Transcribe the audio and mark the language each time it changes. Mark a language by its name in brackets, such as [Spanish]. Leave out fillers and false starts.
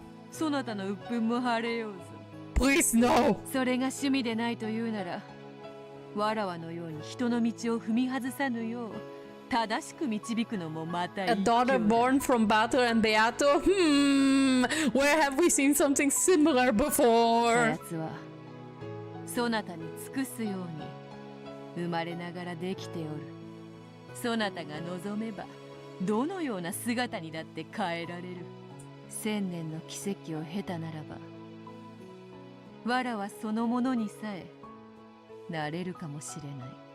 [Japanese] そなたの鬱憤も晴れようぞ。 [English] Please no. [Japanese] それが趣味でないというなら、わらわのように人の道を踏み外さぬよう正しく導くのもまた [English] A daughter born from Bato and Beato? Where have we seen something similar [Japanese] あ [English] before? [Japanese] やつはそなたに尽くすように生まれながらできておる。そなたが望めばどのような姿にだって変えられる。 1000年の奇跡を経たならば、わらはそのものにさえなれるかもしれない。